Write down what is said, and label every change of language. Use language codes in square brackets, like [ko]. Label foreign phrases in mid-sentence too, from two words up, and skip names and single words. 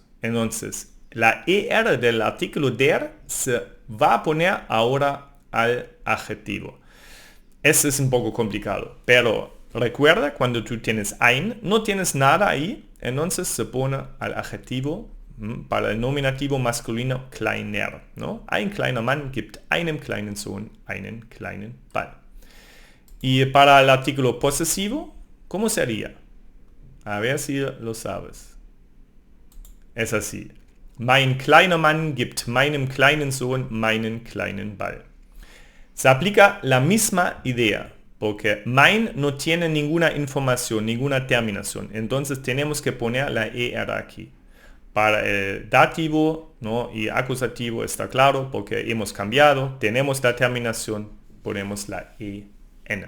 [es] Entonces, la er del artículo der se va a poner ahora al adjetivo. Eso es un poco complicado, pero recuerda, cuando tú tienes ein, no tienes nada ahí, entonces se pone al adjetivo Para el nominativo masculino kleiner, ¿no? [de] Ein kleiner Mann gibt einem kleinen Sohn einen kleinen Ball. [es] Y para el artículo posesivo, ¿cómo sería? A ver si lo sabes. Es así. [de] Mein kleiner Mann gibt meinem kleinen Sohn meinen kleinen Ball. [es] Se aplica la misma idea, porque mein no tiene ninguna información, ninguna terminación. Entonces tenemos que poner la ER aquí. Para el dativo, ¿no? Y acusativo está claro porque hemos cambiado. Tenemos la terminación, ponemos la EN.